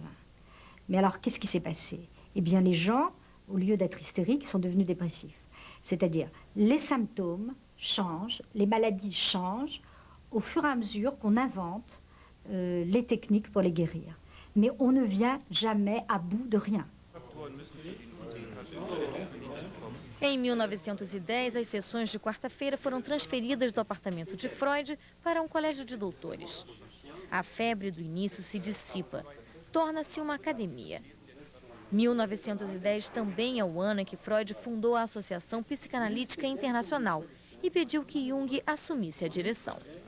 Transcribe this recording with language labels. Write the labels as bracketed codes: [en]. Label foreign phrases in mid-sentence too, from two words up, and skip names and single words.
[fr] Mais alors, qu'est-ce qui s'est passé? Eh bien, les gens, au lieu d'être hystériques, sont devenus dépressifs. C'est-à-dire, les symptômes changent, les maladies changent au fur et à mesure qu'on invente les techniques pour les guérir. Mais on ne vient jamais à bout de rien. [pt] Em 1910, as sessões de quarta-feira foram transferidas do apartamento de Freud para colégio de doutores. A febre do início se dissipa, torna-se uma academia. 1910 também é o ano em que Freud fundou a Associação Psicanalítica Internacional e pediu que Jung assumisse a direção.